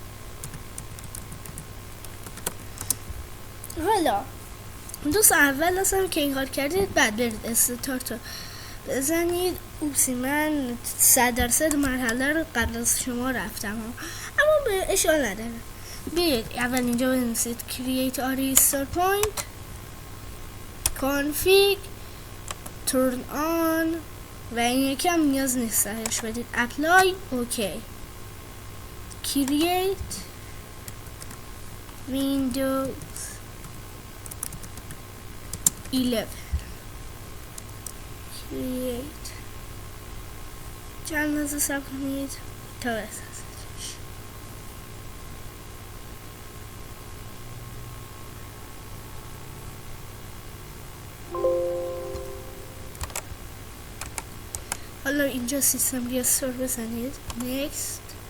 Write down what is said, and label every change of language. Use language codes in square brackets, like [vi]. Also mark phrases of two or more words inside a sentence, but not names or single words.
[fa] حالا دوست اول اصلا که این کار کردید بعد برید استارت رو بزنید. اوپسی من 100% مرحله رو قبل از شما رفتم اما به اشکال نداره. بیاید اول اینجا بنویسید [en] create restart point config turn on [fa] و این یکی هم نیاز نیست تغییرش بدید. [en] apply ok create windows 11 create [fa] چند لحظه صبر کنید تا بسازدش. حالا اینجا سیستم ریستور بزنید next.